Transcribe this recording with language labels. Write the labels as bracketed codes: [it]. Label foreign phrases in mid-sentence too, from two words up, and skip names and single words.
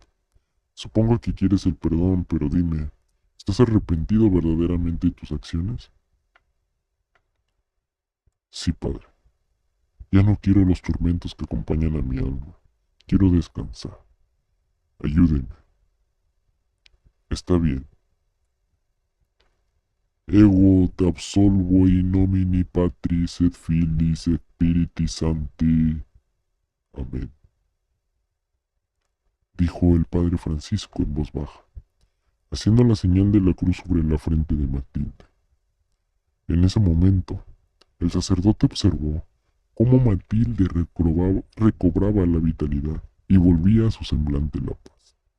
[es] Supongo que quieres el perdón, pero dime, ¿estás arrepentido verdaderamente de tus acciones? Sí, padre. Ya no quiero los tormentos que acompañan a mi alma. Quiero descansar. Ayúdenme. Está bien. [la] Ego te absolvo in nomine Patris et Filis et Spiritus Sancti. [es] Amén, dijo el padre Francisco en voz baja, haciendo la señal de la cruz sobre la frente de Matilde. En ese momento, el sacerdote observó cómo Matilde recobraba la vitalidad y volvía a su semblante la paz.